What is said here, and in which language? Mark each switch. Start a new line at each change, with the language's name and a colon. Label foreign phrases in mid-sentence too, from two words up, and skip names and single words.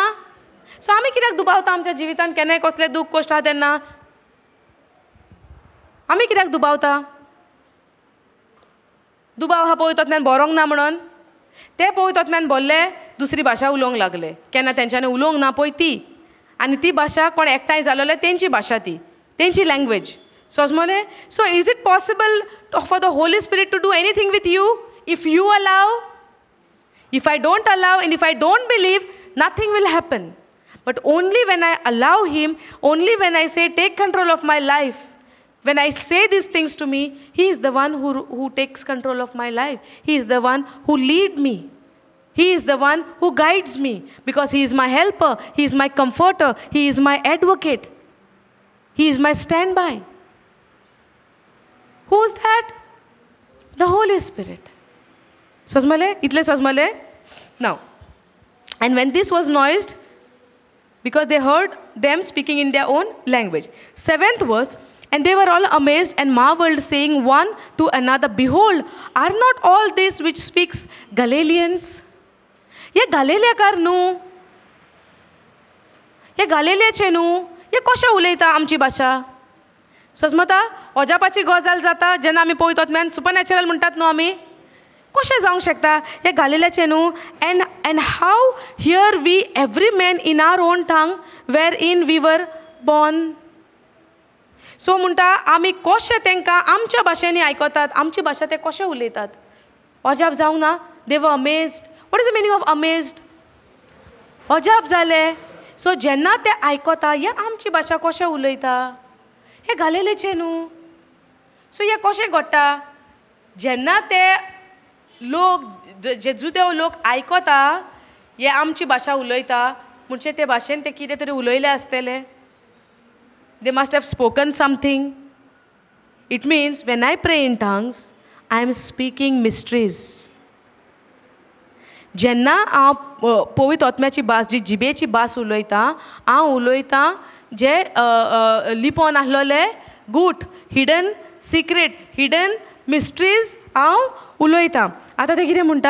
Konkani: सो आमी कित्याक दुबावता आमच्या जिवितांत? केन्नाय कसलें दूख कश्ट आहा तेन्ना आमी कित्याक दुबावता? दुबाव हा पवित्र आत्म्यान बरोंक ना म्हणून? ते पवित्र आत्म्यान बोल्ले, दुसरी भाशा उलोवंक लागले. केन्ना तेंच्यांनी उलोवंक ना पळय ती, आनी ती भाशा कोण एकठांय जालोले तेंची भाशा, ती तेंची लँग्वेज. समजलें?
English: so is it possible for the Holy Spirit to do anything with you if you allow? If I don't allow and if I don't believe, nothing will happen. But only when I allow Him, only when I say, take control of my life, when I say these things to me, He is the one who takes control of my life. He is the one who leads me. He is the one who guides me, because He is my helper, He is my comforter, He is my advocate. He is my standby. Who is that? The Holy Spirit.
Konkani: Sozmale? Itle sozmale?
English: Now, and when this was noised, because they heard them speaking in their own language. 7th verse, and they were all amazed and marveled, saying one to another, behold, are not all this which speaks Galileans?
Konkani: Ye Galileakar न्हू? Ye Galileaचे न्हू? Ye कशें उलयता आमची भाशा? समजता? अजापाची गजाल जाता जेन्ना आमी पळयतात आत्म्यान सुपरनॅचरल म्हणटात न्हू आमी. कशें जावंक शकता? हे घालेलेचें न्हू.
English: and how hear we every man in our own tongue wherein we were born.
Konkani: सो म्हणटा आमी कशें तांकां आमच्या भाशेनी आयकतात, आमची भाशा ते कशें उलयतात? अजाप जावंक ना?
English: they were amazed. what is the meaning of amazed?
Konkani: अजाप जाले. सो जेन्ना ते आयकता, हे आमची भाशा कशें उलयता? हे घालेलेचें न्हू. सो हे कशें घडटा? जेन्ना ते लोक जे जुदेव लोक आयकता हे आमची भाशा उलयता, म्हणजे ते भाशेन ते कितें तरी उलयले आसतले.
English: they must have spoken something. it means when I pray in tongues I am speaking mysteries.
Konkani: जेन्ना हांव पवित्र आत्म्याची भास, जी जिबेची भास उलयता, हांव उलयता जे लिपोन आसलोले गूट,
English: hidden secret, hidden mysteries
Konkani: हांव उलयता. आतां ते कितें म्हणटा?